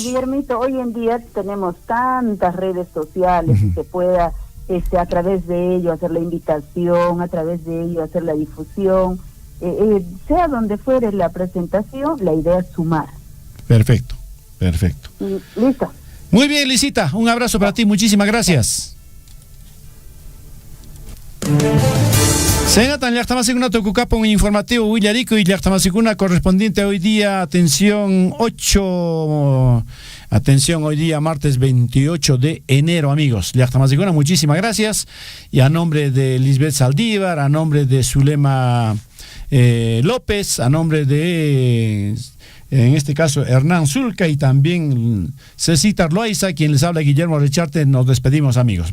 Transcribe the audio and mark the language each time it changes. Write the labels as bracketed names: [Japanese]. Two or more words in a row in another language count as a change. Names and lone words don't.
[Spanish] Guillermito, hoy en día tenemos tantas redes sociales y se pueda, a través de ello, hacer la invitación, a través de ello, hacer la difusión. Sea donde fuere la presentación, la idea es sumar. Perfecto. Listo. Muy bien, Lisita, un abrazo para ti, muchísimas gracias. [Quechua] Senatan llaqtamasikunaqa tukukapan [Spanish] un informativo Willarico y llaqtamasikuna correspondiente hoy día, atención hoy día martes 28 de enero, amigos. Llaqtamasikuna, muchísimas gracias, y a nombre de Lisbeth Saldívar, a nombre de Zulema López, a nombre de en este caso Hernán Zulca y también Cecita Loaiza, quien les habla Guillermo Recharte, nos despedimos, amigos.